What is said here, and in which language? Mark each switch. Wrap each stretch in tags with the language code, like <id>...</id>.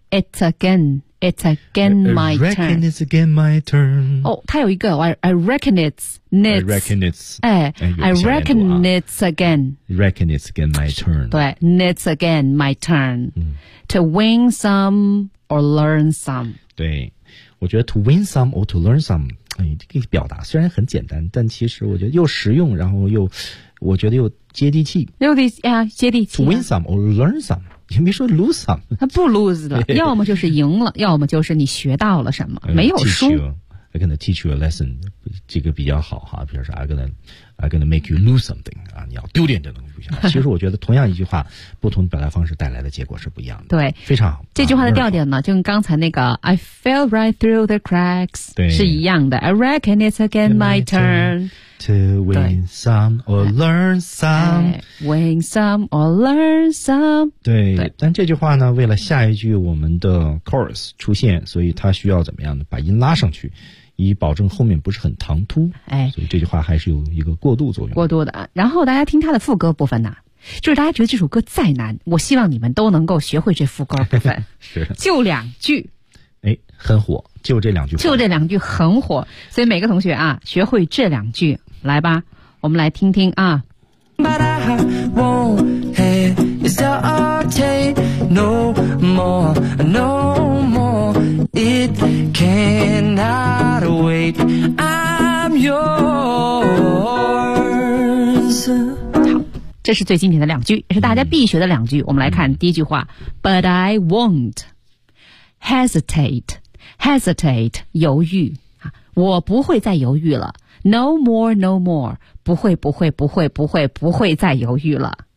<en>It's again. It's again my turn. I reckon it's again my turn.</en> <zh>哦，它有一个</zh> <en>I reckon it's nits. I reckon it's. 哎 ，I reckon it's again. Reckon it's again my turn. 对 ，nits again my turn. To win some or learn some.</en> <zh>对，我觉得</zh> <en>to win some or to learn some，</en> <zh>哎，这个表达虽然很简单，但其实我觉得又实用，然后又我觉得又接地气。又得呀，接地气。</zh> <en>To win some or learn some。</en> <zh>也没说 lose some，他不 lose 了，要么就是赢了，要么就是你学到了什么，没有输。</zh> <en>I'm gonna teach you a lesson，</en> <zh>这个比较好哈。比如说</zh> <en>I'm gonna make you lose something</en> <zh>啊，你要丢点这东西不行。其实我觉得同样一句话，不同表达方式带来的结果是不一样的。对，非常好。这句话的调调呢，就跟刚才那个</zh> <en>I fell right through the cracks</en> <zh>是一样的。</zh> <en>I reckon it's again my turn to win some or learn some， win some or learn some。</en> <zh>对，但这句话呢，为了下一句我们的 chorus 出现，所以它需要怎么样呢？把音拉上去。以保证后面不是很唐突，哎，所以这句话还是有一个过渡作用。过渡的，然后大家听他的副歌部分呢、就是大家觉得这首歌再难，我希望你们都能够学会这副歌部分。是，就两句，哎，很火，就这两句话，就这两句很火，所以每个同学啊，学会这两句来吧，我们来听听啊。</zh> <en>But I won't is the arte no more, no more. It cannot wait. I'm yours.</en> <zh>这是最经典的两句，也是大家必学的两句。我们来看第一句话 ，</zh> <en>But I won't hesitate，</en> <zh>犹豫啊，我不会再犹豫了。</zh> <en>No more, no more，</en> <zh>不会再犹豫了。</zh>